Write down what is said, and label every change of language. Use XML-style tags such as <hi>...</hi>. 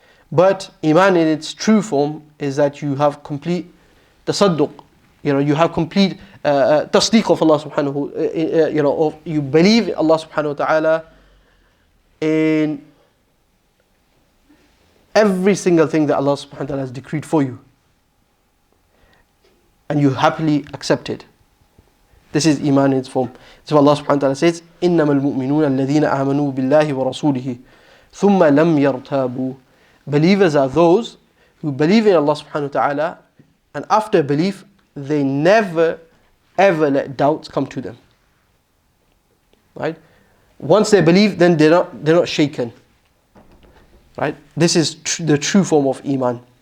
<en>But Iman in its true form is that you have complete tasadduq, you have complete tasdeeq of Allah subhanahu, you believe in Allah subhanahu wa ta'ala in every single thing that Allah subhanahu wa ta'ala has decreed for you. And you happily accept it. This is Iman in its form. So Allah subhanahu wa ta'ala says,</en> <ar>إِنَّمَا الْمُؤْمِنُونَ الَّذِينَ آمَنُوا بِاللَّهِ وَرَسُولِهِ ثُمَّ لَمْ يَرْتَابُوا.</ar> <en>Believers are those who believe in Allah subhanahu wa ta'ala, and after belief, they never ever let doubts come to them. Right? Once they believe, then they're not shaken. Right? This is the true form of Iman.</en>